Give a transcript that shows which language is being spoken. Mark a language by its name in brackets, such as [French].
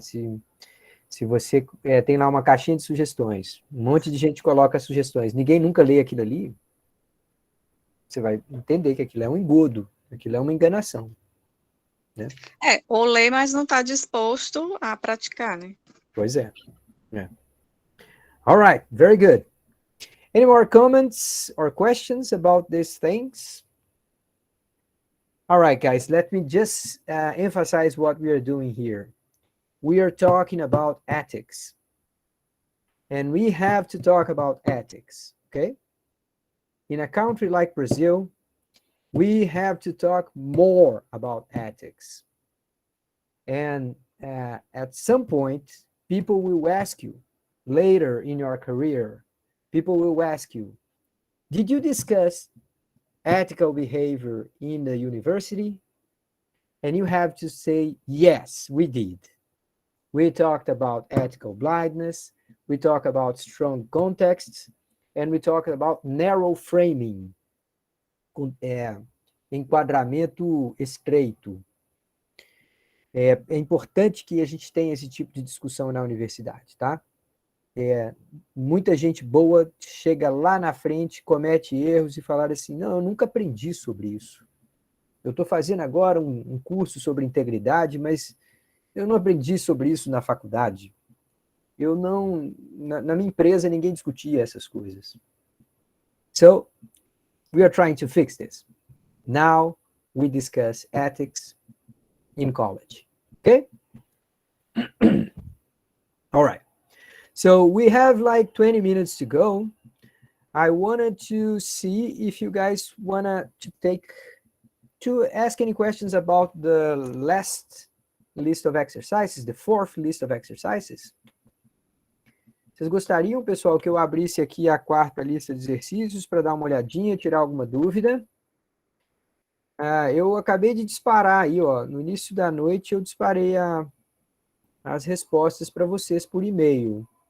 [Portuguese] Se você tem lá uma caixinha de sugestões, um monte de gente coloca sugestões, ninguém nunca lê aquilo ali, você vai entender que aquilo é um engodo, aquilo é uma enganação. Né? Ou lê, mas não está disposto a praticar, né? Pois é. [English] All right, very good. Any more comments or questions about these things? All right, guys, let me just emphasize what we are doing here. We are talking about ethics. And we have to talk about ethics, okay? In a country like Brazil, we have to talk more about ethics. And at some point, people will ask you later in your career, people will ask you, did you discuss ethical behavior in the university? And you have to say, yes, we did. We talked about ethical blindness, we talked about strong contexts, and we talked about narrow framing, [Portuguese] enquadramento estreito. É importante que a gente tenha esse tipo de discussão na universidade, tá? Muita gente boa chega lá na frente, comete erros e fala assim, não, eu nunca aprendi sobre isso. Eu estou fazendo agora um curso sobre integridade, mas eu não aprendi sobre isso na faculdade. Na minha empresa ninguém discutia essas coisas. [English] So, we are trying to fix this. Now, we discuss ethics in college. Okay? All right. So we have like 20 minutes to go. I wanted to see if you guys want to ask any questions about the last list of exercises, the fourth list of exercises. [Portuguese] Vocês gostariam, pessoal, que eu abrisse aqui a quarta lista de exercícios para dar uma olhadinha, tirar alguma dúvida? Eu acabei de disparar aí, ó. No início da noite eu disparei as respostas para vocês por e-mail.